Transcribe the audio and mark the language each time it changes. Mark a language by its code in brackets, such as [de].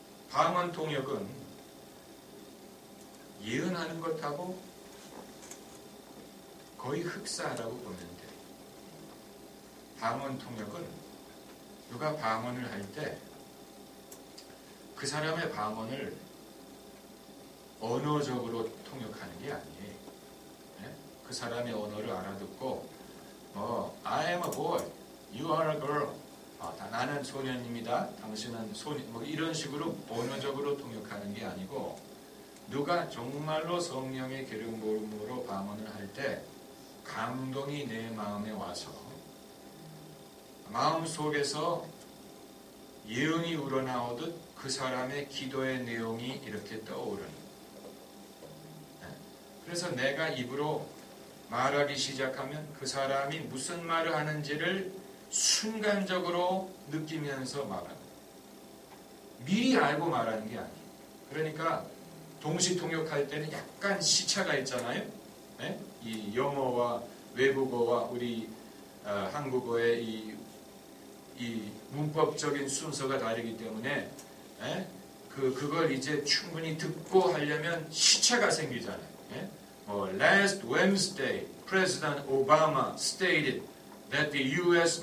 [ko] 방언 통역은 예언하는 것하고 거의 흡사하다고 보면 돼요. 방언 통역은 누가 방언을 할 때 그 사람의 방언을 언어적으로 통역하는 게 아니에요. 그 사람의 언어를 알아듣고 [en] I am a boy, you are a girl. [ko] 나는 소년입니다. 당신은 소년. 이런 식으로 언어적으로 통역하는 게 아니고 누가 정말로 성령의 기름 부음으로 방언을 할 때 감동이 내 마음에 와서 마음 속에서 예언이 우러나오듯 그 사람의 기도의 내용이 이렇게 떠오르는. 그래서 내가 입으로 말하기 시작하면 그 사람이 무슨 말을 하는지를 순간적으로 느끼면서 말하는. 미리 알고 말하는 게 아니에요. 그러니까 동시 통역할 때는 약간 시차가 있잖아요. 이 영어와 외국어와 우리 한국어의 이 문법적인 순서가 다르기 때문에 그걸 이제 충분히 듣고 하려면 시차가 생기잖아요. [en] Last Wednesday, President Obama stated that the U.S.